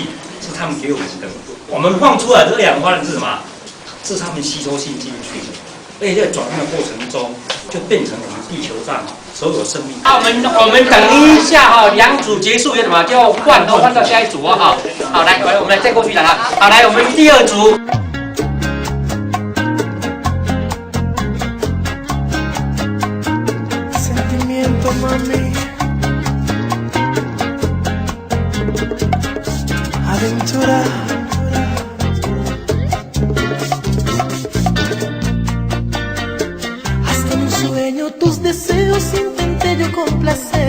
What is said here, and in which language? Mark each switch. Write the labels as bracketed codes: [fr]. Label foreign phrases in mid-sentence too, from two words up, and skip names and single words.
[zh] 是他们给我们的，我们放出来的二氧化碳是什么？是他们吸收进去的，而且在转换的过程中，就变成我们地球上所有生命。好，我们等一下哈，两组结束有什么就换到下一组哦哈。好，来，我们再过去了哈。好，来，我们第二组。 [es] Aventura. Hasta en un sueño tus deseos intenté yo complacer.